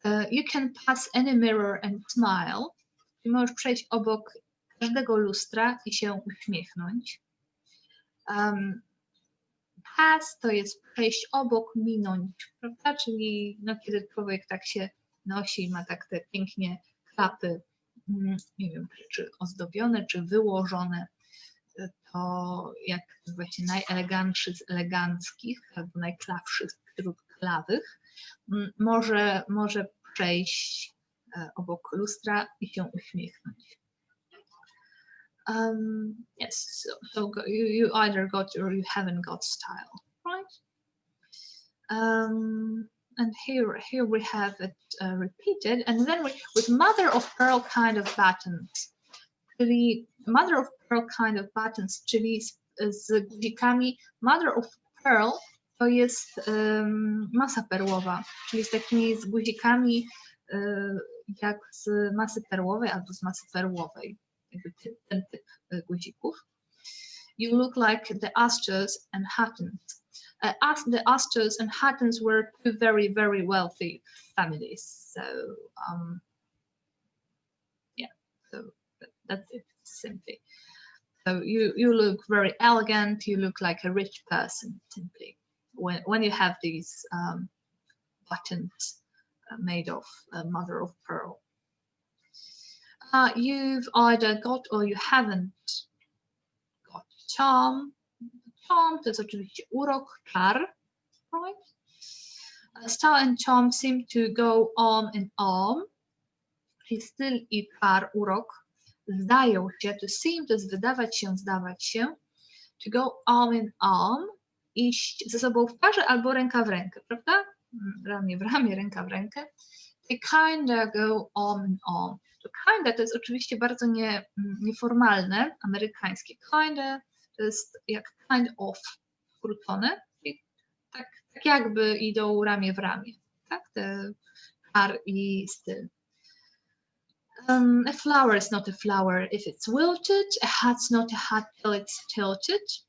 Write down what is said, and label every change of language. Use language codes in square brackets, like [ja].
[en] You can pass any mirror and smile. [pl] Możesz przejść obok każdego lustra i się uśmiechnąć. Pass to jest przejść obok, minąć, prawda? Czyli no, kiedy człowiek tak się nosi, ma tak te pięknie klapy, nie wiem, czy ozdobione, czy wyłożone, to jak właśnie najelegantszy z eleganckich, albo najklawszy wśród klawych, może przejść obok lustra i się uśmiechnąć. [en] Yes, so you either got or you haven't got style, right? And here we have it repeated, and then with mother of pearl kind of buttons, czyli mother of pearl kind of buttons, [pl] czyli z guzikami. [en] Mother of pearl [pl] to jest masa perłowa, czyli z takimi z guzikami jak z masy perłowej albo z masy perłowej, jakby ten typ guzików. [en] You look like the Astors and Hattons. The Astors and Hattons were two very, very wealthy families. So, yeah, so that's it, simply. So you look very elegant, you look like a rich person, simply, when you have these buttons made of mother of pearl. You've either got or you haven't got charm. [pl] Charm to jest oczywiście urok, czar, [en] right? Style and charm seem to go arm in arm. [pl] Czyli styl i czar, urok zdają się, [en] to seem [pl] to jest wydawać się, zdawać się, [en] to go arm in arm, [pl] iść ze sobą w parze albo ręka w rękę, prawda? Ramię w ramię, ręka w rękę. [en] They kinda go arm in arm. [pl] To kinda to jest oczywiście bardzo nieformalne, amerykańskie. Kinda to jest jak kind of skrócone, tak jakby idą ramię w ramię, tak? Te czar i styl. [en] A flower is not a flower if it's wilted. A hat's not a hat till it's tilted.